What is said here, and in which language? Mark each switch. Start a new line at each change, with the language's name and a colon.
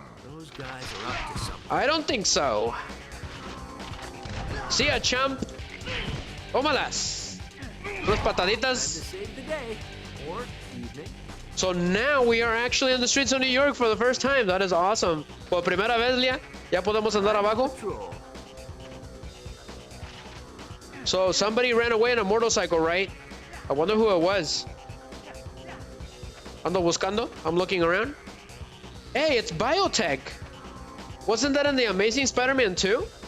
English: Those guys are up to something. I don't think so. See ya, champ.
Spanish: Tómalas. Unas pataditas.
English: Save the day or evening. So now we are actually in the streets of New York for the first time. That is awesome.
Spanish: Por primera vez, Lia, ya podemos andar abajo.
English: So somebody ran away on a motorcycle, right? I wonder who it was.
Spanish: Ando buscando.
English: I'm looking around. Hey, it's Biotech. Wasn't that in the Amazing Spider-Man 2?